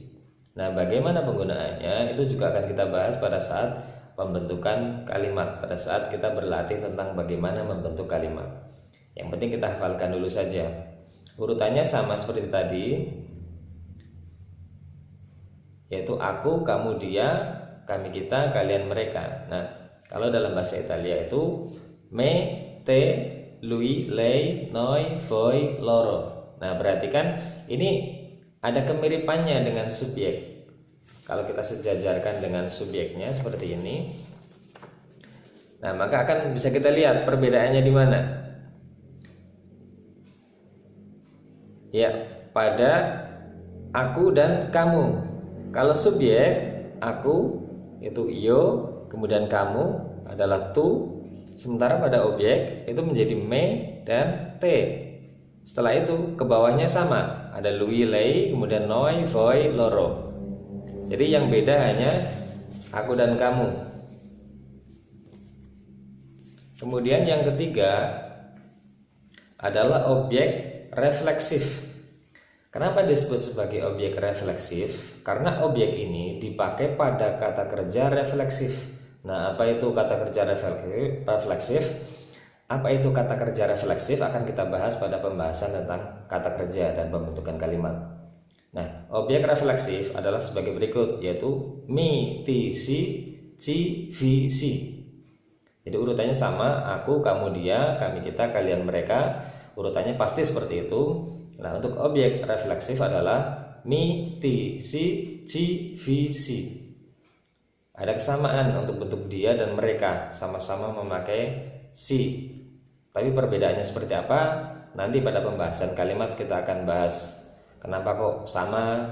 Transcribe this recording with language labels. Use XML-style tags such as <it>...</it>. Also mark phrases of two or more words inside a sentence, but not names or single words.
<id>Nah, bagaimana penggunaannya itu juga akan kita bahas pada saat pembentukan kalimat, pada saat kita berlatih tentang bagaimana membentuk kalimat. Yang penting kita hafalkan dulu saja. Urutannya sama seperti tadi, yaitu aku, kamu, dia, kami, kita, kalian, mereka. Nah, kalau dalam bahasa Italia itu</id> <it>me, te, lui, lei, noi, voi, loro.</it> <id>Nah, berarti kan ini ada kemiripannya dengan subjek. Kalau kita sejajarkan dengan subjeknya seperti ini, nah maka akan bisa kita lihat perbedaannya di mana. Ya, pada aku dan kamu. Kalau subjek aku itu io, kemudian kamu adalah tu. Sementara pada objek itu menjadi me dan te. Setelah itu ke bawahnya sama, ada</id> <it>lui, lei,</it> <id>kemudian</id> <it>noi, voi, loro.</it> <id>Jadi yang beda hanya aku dan kamu. Kemudian yang ketiga adalah objek refleksif. Kenapa disebut sebagai objek refleksif? Karena objek ini dipakai pada kata kerja refleksif. Nah, apa itu kata kerja refleksif? Apa itu kata kerja refleksif akan kita bahas pada pembahasan tentang kata kerja dan pembentukan kalimat. Nah, objek refleksif adalah sebagai berikut, yaitu</id> <it>me, ti, si, ci, vi, si.</it> <id>Jadi urutannya sama, aku, kamu, dia, kami, kita, kalian, mereka. Urutannya pasti seperti itu. Nah, untuk objek refleksif adalah</id> <it>me, ti, si, ci, vi, si.</it> <id>Ada kesamaan untuk bentuk dia dan mereka, sama-sama memakai si. Tapi perbedaannya seperti apa? Nanti pada pembahasan kalimat kita akan bahas kenapa kok sama.</id>